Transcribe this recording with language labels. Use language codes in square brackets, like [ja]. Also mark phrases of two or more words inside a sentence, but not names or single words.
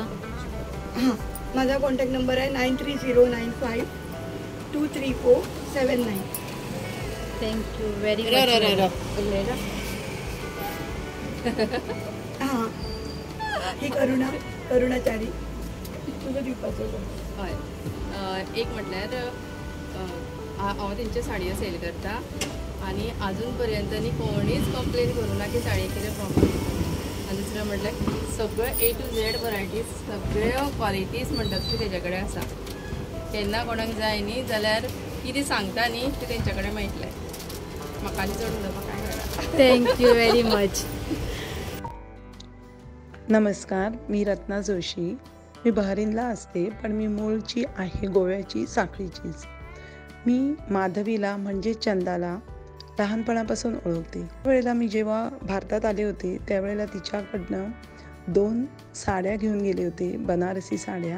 [mr] हां, माझा कॉन्टॅक्ट नंबर आहे 9309523479. [en] Thank you very much. [kok] हां, ही करुणाचारी तुझं दिवपाचं हय. एक म्हटल्यार हांव तेंच्यो साडयो सेल करता आनी आजून पर्यंत न्ही कोणीच कंप्लेन करूं ना की साडये कितें प्रॉब्लम. आनी दुसरें म्हटल्यार सगळ्यो [en] A to Z [kok] वरायटीज, सगळ्यो क्वॉलिटीज म्हणटात ती तेजे कडेन आसा. केन्ना कोणाक जाय न्ही जाल्यार कितें सांगता न्ही तें तेंचे कडेन मेळटलें. म्हाका आनी चड उलोवपाक कांय कळना. [en] Thank you very much. [mr] नमस्कार, मी रत्ना जोशी. मी बहरीनला असते, पण मी मूळची आहे गोव्याची, साखळीचीच. मी माधवीला म्हणजे चंदाला लहानपणापासून ओळखते. त्यावेळेला मी जेव्हा भारतात आले होते त्यावेळेला तिच्याकडनं 2 साड्या घेऊन गेले होते, बनारसी साड्या.